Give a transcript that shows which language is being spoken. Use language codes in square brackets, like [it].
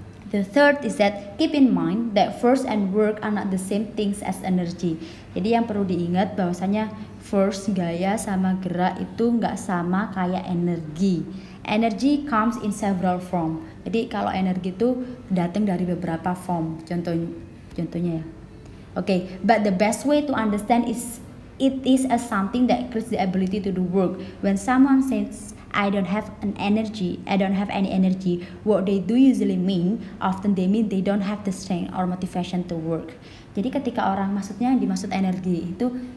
[en] The third is that keep in mind that force and work are not the same things as energy. [id] Jadi yang perlu diingat bahwasanya force, gaya sama gerak itu nggak sama kayak energi. [en] Energy comes in several form. [id] Jadi kalau energi itu datang dari beberapa form. Contohnya ya. [en] Okay, but the best way to understand is it is as something that creates the ability to do work. When someone says I don't have any energy, what they do usually mean, often they mean they don't have the strength or motivation to work. [id] Jadi ketika orang dimaksud energi itu